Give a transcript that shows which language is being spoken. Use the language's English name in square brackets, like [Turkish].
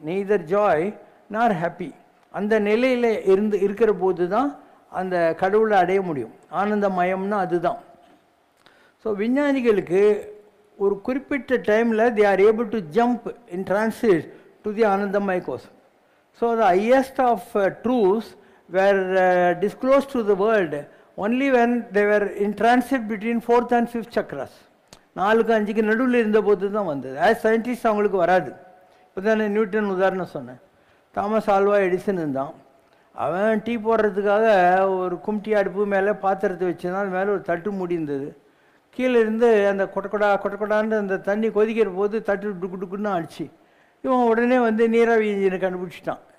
[English] Neither joy nor happy. [Tamil] அந்த நிலையில் இருக்கிற போது தான் அந்த கடவுளை அடைய முடியும். ஆனந்தமயம்னா அதுதான். ஸோ விஞ்ஞானிகளுக்கு ஒரு குறிப்பிட்ட டைமில் [English] they are able to jump in transit to the [Tamil] ஆனந்தமய கோஷம். [English] So the highest of truths were disclose to the world only when they were in transit between 4th and 5th chakras. [Tamil] 4க்கு 5க்கு நடுவில் இருந்த போது தான் வந்தது. [English] as scientist [Tamil] அவங்களுக்கு வராது. இப்போ தானே நியூட்டன் உதாரணம் சொன்னேன். தாமஸ் ஆல்வா எடிசன் இருந்தான். அவன் டீ போடுறதுக்காக ஒரு கும்டி அடுப்பு மேலே பாத்திரத்தை வச்சுதான், அது மேலே ஒரு தட்டு முடிந்தது. கீழே இருந்து அந்த கொட்டக்கொடான்னு அந்த தண்ணி கொதிக்கிற போது தட்டு டுக்குன்னு அடிச்சு, இவன் உடனே வந்து நீராவி இன்ஜினை கண்டுபிடிச்சிட்டான்.